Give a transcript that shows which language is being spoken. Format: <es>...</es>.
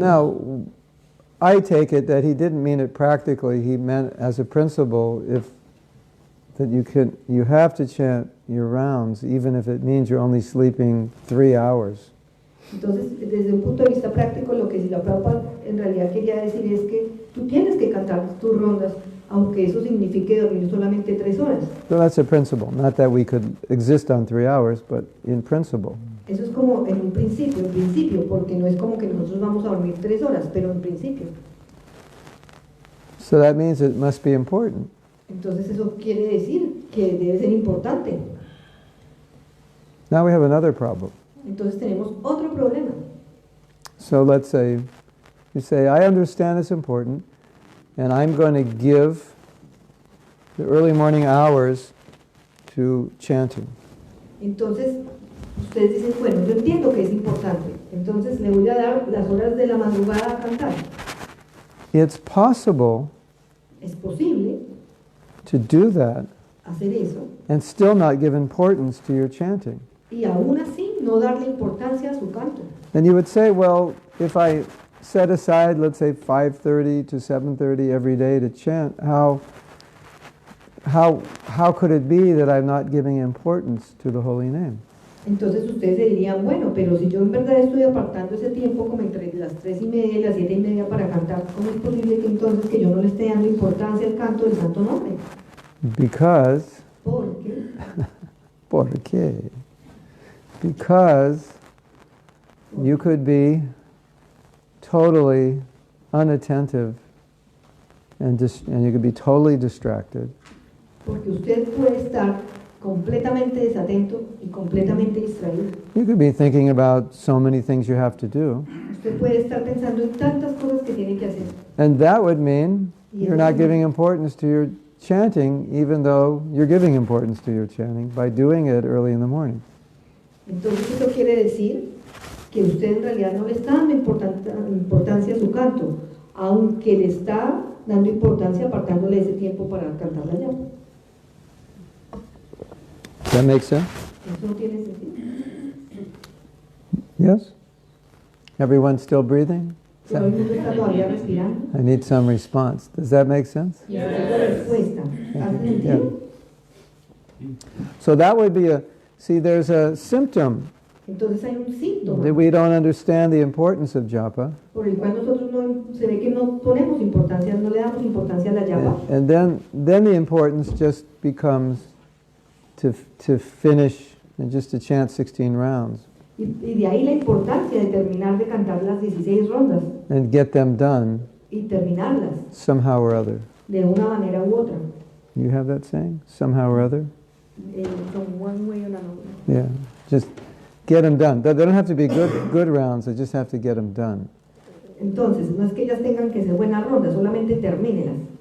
<en>Now, I take it that he didn't mean it practically. He meant as a principle, that you have to chant your rounds, even if it means you're only sleeping 3 hours.</en> <es>Entonces, desde un punto de vista práctico, lo que si la Prabhupada en realidad quería decir es que tú tienes que cantar tus rondas, aunque eso signifique dormir solamente 3 horas.</es> <en>So that's a principle. Not that we could exist on 3 hours, but in principle.</en> <es>Eso es como en principio, porque no es como que nosotros vamos a dormir 3 horas, pero en principio.</es> <en>So that means it must be important.</en> <es>Entonces eso quiere decir que debe ser importante.</es> <en>Now we have another problem.</en> <es>Entonces tenemos otro problema.</es> <en>So let's say, you say, I understand it's important, and I'm going to give the early morning hours to chanting.</en> <es>Entonces, ustedes dicen, bueno, yo entiendo que es importante, entonces le voy a dar las horas de la madrugada a cantar.</es> <en>It's possible</en> <es>Es posible</es> <en>to do that</en> <es>hacer eso</es> <en>and still not give importance to your chanting.</en> <es>y aún así no darle importancia a su canto.</es> <en>Then you would say, well, if I set aside, let's say 5:30 to 7:30 every day to chant, how could it be that I'm not giving importance to the holy name?</en> <es>Entonces ustedes se dirían, bueno, pero si yo en verdad estoy apartando ese tiempo como entre las 3:30 y las 7:30 para cantar, ¿cómo es posible que entonces que yo no le esté dando importancia al canto del santo nombre?</es> <en>Because,</en> <es>¿Por qué? ¿por qué?</es> <en>Because you could be totally unattentive and you could be totally distracted.</en> <es>Porque usted puede estar completamente desatento y completamente distraído.</es> <en>You could be thinking about so many things you have to do.</en> <es>Usted puede estar pensando en tantas cosas que tiene que hacer.</es> <en>And that would mean you're not giving importance to your chanting, even though you're giving importance to your chanting by doing it early in the morning.</en> <es>Entonces eso quiere decir que usted en realidad no le está dando importancia a su canto, aunque le está dando importancia apartándole ese tiempo para cantar la llama.</es> <en>Does that make sense?</en> <es>Eso no tiene sentido.</es> <en>Yes? Everyone still breathing?</en> <es>Todo el mundo está todavía respirando.</es> <en>I need some response. Does that make sense?</en> <es>Y esa es la respuesta. ¿Hace sentido?</es> <en>So that would be there's a symptom</en> <es>Entonces hay un síntoma</es> <en>that we don't understand the importance of japa.</en> <es>por el cual nosotros se ve que no ponemos importancia, no le damos importancia a la llama.</es> <en>And then the importance just becomes to finish and just to chant 16 rounds</en> <es>Y de ahí la importancia de terminar de cantar las 16 rondas</es> <en>and get them done</en> <es>y terminarlas</es> <en>somehow or other.</en> <es>de una manera u otra.</es> <en>You have that saying? Somehow or other? From one way or another. Yeah. Just get them done. They don't have to be good rounds. They just have to get them done.</en> <es>Entonces, no es que ellas tengan que ser buenas rondas, solamente termínelas.</es>